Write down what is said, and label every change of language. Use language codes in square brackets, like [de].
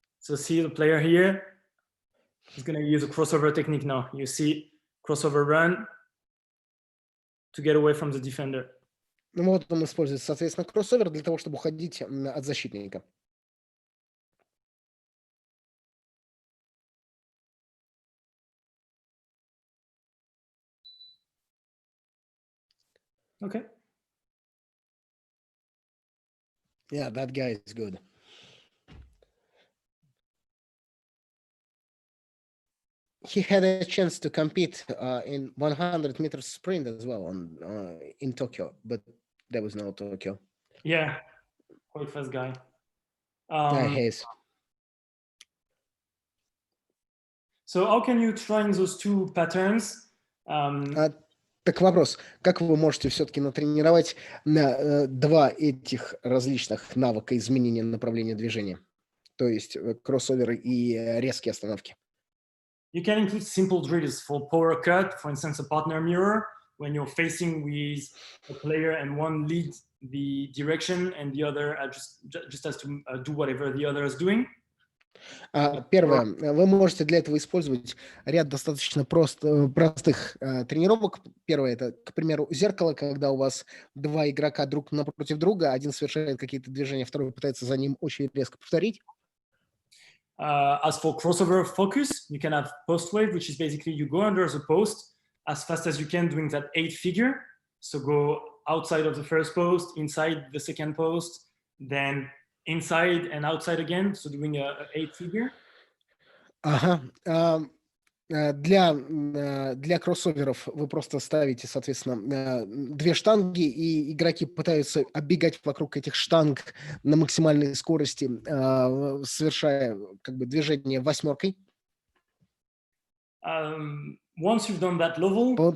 [en] So see the player here is going to use a crossover technique now. You see crossover run to get away from the defender. [ru] Ну вот он использует, соответственно, кроссовер для того, чтобы уходить от защитника. [en] Okay. Yeah, that guy is good. He had a chance to compete in 100 meters sprint as well in Tokyo, but there was no Tokyo. Yeah, quite fast guy. Yeah, he is. So how can you train those two patterns? [ru] Так вопрос, как вы можете все-таки натренировать два этих различных навыка изменения направления движения, то есть кроссоверы и резкие остановки? [en] You can include simple drills for power cut, for instance, a partner mirror, when you're facing with a player and one leads the direction and the other just has to do whatever the other is doing. [ru] Первое, вы можете для этого использовать ряд достаточно простых тренировок. Первое, это, к примеру, зеркало, когда у вас два игрока друг напротив друга, один совершает какие-то движения, второй пытается за ним очень резко повторить. [en] As for crossover focus, you can have post wave, which is basically you go under the post as fast as you can doing that 8 figure. So go outside of the first post, inside the second post, then inside and outside again. So doing a 8 figure. [ru] Ага. Для кроссоверов вы просто ставите, соответственно, две штанги, и игроки пытаются оббегать вокруг этих штанг на максимальной скорости, совершая как бы движение восьмеркой. [en] Once you've done that level,